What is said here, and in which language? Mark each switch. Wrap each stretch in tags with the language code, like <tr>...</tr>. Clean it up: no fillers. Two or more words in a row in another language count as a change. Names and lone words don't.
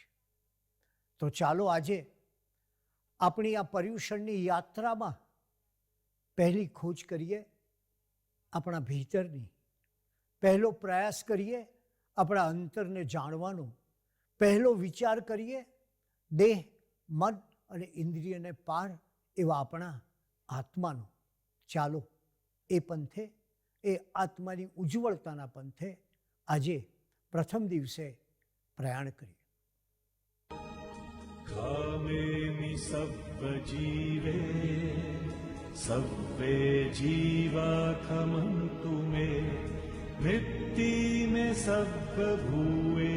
<gu>તો ચાલો આજે આપણી આ પર્યુષણની યાત્રામાં પહેલી ખોજ કરીએ આપણા ભીતરની, પહેલો પ્રયાસ કરીએ આપણા અંતરને જાણવાનો, પહેલો વિચાર કરીએ દેહ, મન અને ઇન્દ્રિયને પાર એવા આપણા આત્માનો. ચાલો એ પંથે, એ આત્માની ઉજ્જવળતાના પંથે આજે પ્રથમ દિવસે પ્રયાણ કરીએ.</gu> <pra>कामेमि सब्बजीवे सब्बे जीवा खमन्तु मे वृत्ति में सब्बभूतानि</pra>